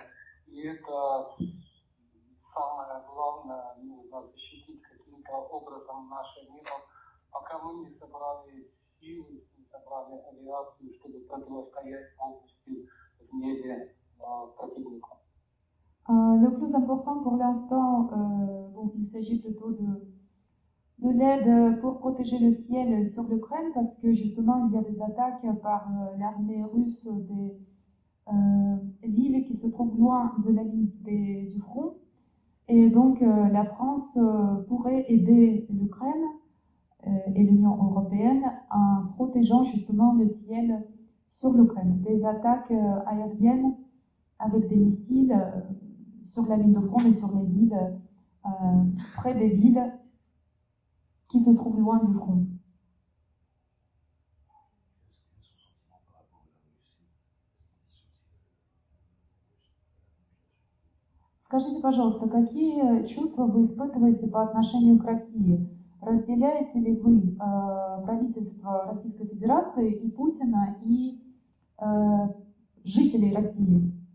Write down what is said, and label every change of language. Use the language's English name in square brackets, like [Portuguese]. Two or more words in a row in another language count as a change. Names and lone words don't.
[Russian] И это самое главное, нужно защитить каким-то образом наше небо, пока мы не собрали силы, не собрали авиацию, чтобы противостоять полностью в небе противнику. [French] Le plus important pour l'instant, il s'agit plutôt de l'aide pour protéger le ciel sur l'Ukraine, parce que justement il y a des attaques par l'armée russe des villes qui se trouvent loin de la ligne du front. Et donc la France pourrait aider l'Ukraine et l'Union européenne en protégeant justement le ciel sur l'Ukraine. Des attaques aériennes avec des missiles sur la ligne de front et sur les villes, près des villes qui se trouvent loin du front. [Russian] Скажите, пожалуйста, какие чувства вы испытываете по отношению к России? Разделяете ли вы правительство Российской Федерации и Путина и жителей России?